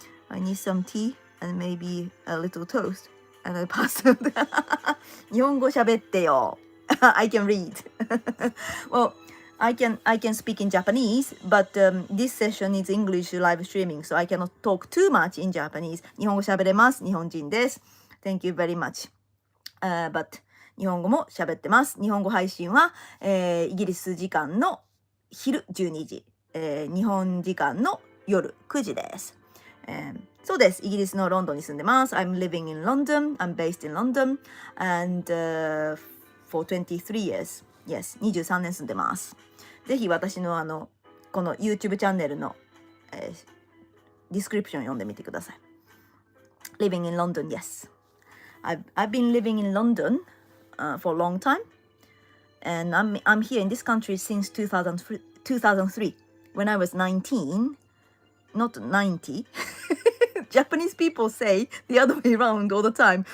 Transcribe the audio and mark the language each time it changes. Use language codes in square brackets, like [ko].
[en] I need some tea and maybe a little toast. And I passed out. [ja] 日本語喋ってよ。 [en] I can read. Well, I can speak in Japanese, but this session is English live streaming, so I cannot talk too much in Japanese. [ja] 日本語喋れます。日本人です。 [en] Thank you very much. [ja] But 日本語も喋ってます。日本語配信は、イギリス時間の昼12時、日本時間の夜9時です。そうです。イギリスのロンドンに住んでます。 [en] I'm living in London. I'm based in London. And for 23 years. [ja] Yes, 23年住んでます。ぜひ私のこの YouTube チャンネルの、ディスクリプション読んでみてください。 [en] Living in London, yes. I've been living in London for a long time. And I'm here in this country since 2003. When I was 19, not 90. Japanese people say the other way around all the time.